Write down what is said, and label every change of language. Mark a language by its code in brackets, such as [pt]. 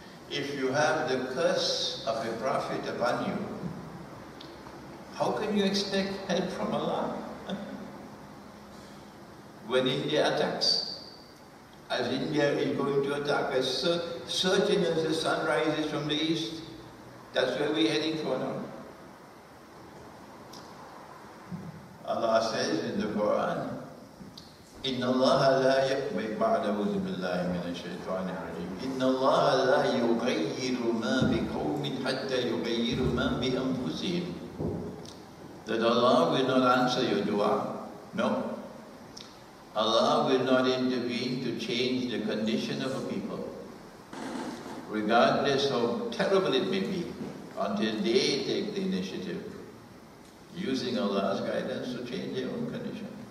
[en] If you have the curse of a prophet upon you, how can you expect help from Allah? When India attacks, as India is going to attack, as certain as the sun rises from the east, that's where we're heading for now. Allah says in the Quran, [ar] إن الله لا أعوذ بالله من الشيطان الرجيم إن الله لا يغير ما بقوم حتى يغيروا ما بأنفسهم. [en] That Allah will not answer your dua. No. Allah will not intervene to change the condition of a people, regardless how terrible it may be, until they take the initiative, using Allah's guidance to change their own condition.